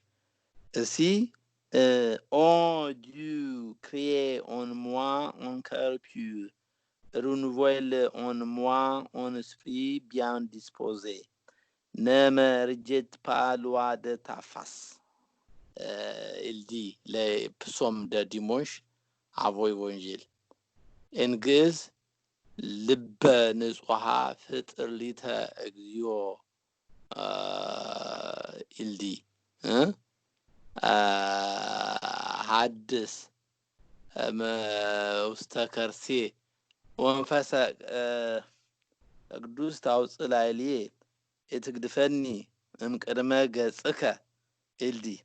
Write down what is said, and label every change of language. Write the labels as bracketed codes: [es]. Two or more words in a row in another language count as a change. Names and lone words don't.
[fr] Ainsi, oh Dieu, crée en moi un cœur pur, renouvelle en moi un esprit bien disposé. Ne me rejette pas loin de ta face. Il dit les psaumes de dimanche avant l'évangile. [gez] En ግዕዝ ልበ ንጹሐ ፍጥር ሊተ እግዚኦ [fr] il dit. Hein? [gez] ሐድስ ውስተ ከርሴ ወንፈሰ ቅዱስ ታውፅእ ላዕሌየ ኢትግድፈኒ እምቅድመ ገጽከ [fr] il dit.